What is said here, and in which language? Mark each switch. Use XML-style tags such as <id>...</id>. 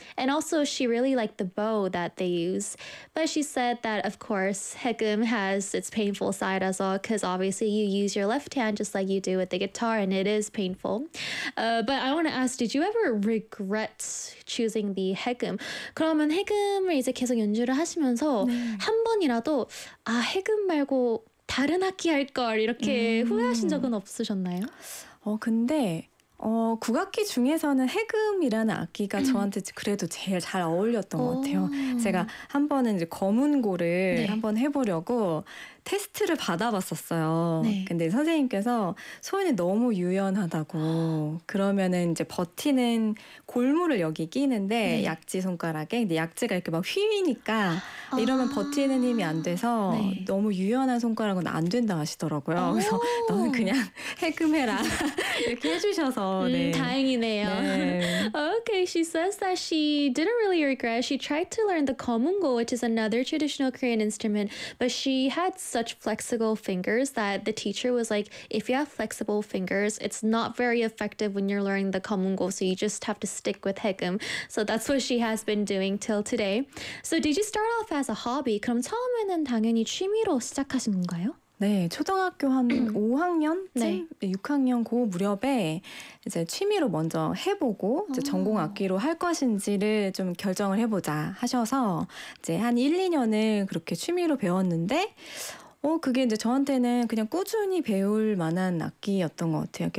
<en>And also she really liked the bow that they use. But she said that, of course, hikkim has its painful side as well, because obviously you use your left hand just like you do with the guitar and it is painful. But I want to ask, did you ever regret choosing the hikkim?</en> <ko>그러면 hikkim을 이제 계속 연주를 하시면서 네. 한 번이라도 아, 해금 말고 다른 악기 할걸 이렇게 후회하신 적은 없으셨나요? 근데 국악기 중에서는 해금이라는 악기가 저한테 그래도 제일 잘 어울렸던 것 같아요. 제가 한 번은 이제 거문고를 한번 해보려고 테스트를 받아봤었어요. 근데 선생님께서 손이 너무 유연하다고, 그러면은 이제 버티는 골무를 여기 끼는데 약지 손가락에, 근데 약지가 이렇게 막 휘니까 이러면 버티는 힘이 안 돼서 너무 유연한 손가락은 안 된다 하시더라고요. 그래서 너는 그냥 해금해라 이렇게 해주셔서 다행이네요.</ko> <en>Okay, she says that she didn't really regret. She tried to learn the gomungo, which is another traditional Korean instrument, but she had such flexible fingers that the teacher was like, if you have flexible fingers, it's not very effective when you're learning the gomungo, so you just have to stick with hikkim. So that's what she has been doing till today. So did you start off as a hobby?</en> <ko>그럼 처음에는 당연히 취미로 시작하신 건가요? 네, 초등학교 한 5학년쯤? 6학년 고 무렵에 이제 취미로 먼저 해보고 이제 전공 악기로 할 것인지를 좀 결정을 해보자 하셔서 이제 한 1, 2년을 그렇게 취미로 배웠는데 그게 이제 저한테는 그냥 꾸준히 배울 만한 악기였던 것 같아요.</ko>